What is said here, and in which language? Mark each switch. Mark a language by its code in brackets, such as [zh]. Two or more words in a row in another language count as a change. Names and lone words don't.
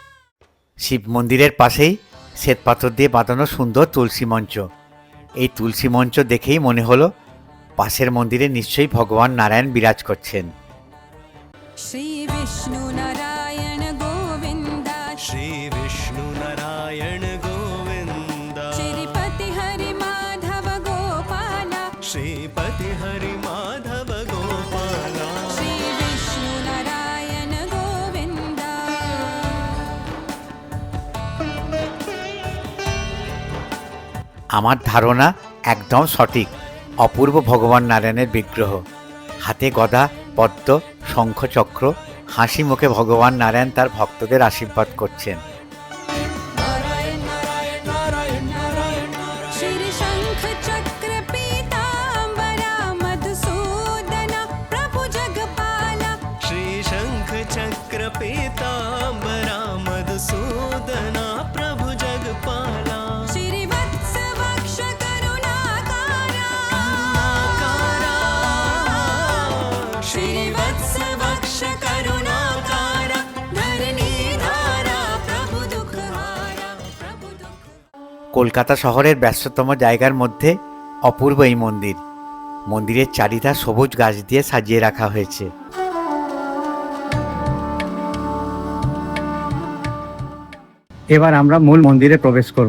[bn] শিব মন্দিরের পাশেই শ্বেতপাথর দিয়ে বাঁধানো সুন্দর তুলসী মঞ্চ। এই তুলসী মঞ্চ দেখেই মনে হলো পাশের মন্দিরে নিশ্চয়ই ভগবান নারায়ণ বিরাজ করছেন। [hi] श्री विष्णु नारायण गोविन्द श्री विष्णु नारायण गोविन्द श्रीपति हरि माधव गोपाल श्रीपति हरि माधव गोपाल श्री विष्णु नारायण गोविन्द। [bn] আমার ধারণা একদম সঠিক। অপূর্ব ভগবান নারায়ণের বিগ্রহ, হাতে গদা, পদ্ম, শঙ্খ, চক্র, হাসি মুখে ভগবান নারায়ণ তার ভক্তদের আশীর্বাদ করছেন। [hi] श्री शंख चक्र पीतांबरा मधुसूदन प्रभु जगपाला श्री शंख चक्र पीतांबरा मधुसूदना प्रभु जगपाला श्री वत्स वक्ष करुणाकारा श्री वत्स वक्ष करुणाकारा धरणी धारा प्रभु दुखहारा प्रभु दुख। [bn] কলকাতা শহরের ব্যস্ততম জায়গার মধ্যে অপূর্ব এই মন্দির। মন্দিরের চারিধার সবুজ গাছ দিয়ে সাজিয়ে রাখা হয়েছে। এবার আমরা মূল মন্দিরে প্রবেশ করব।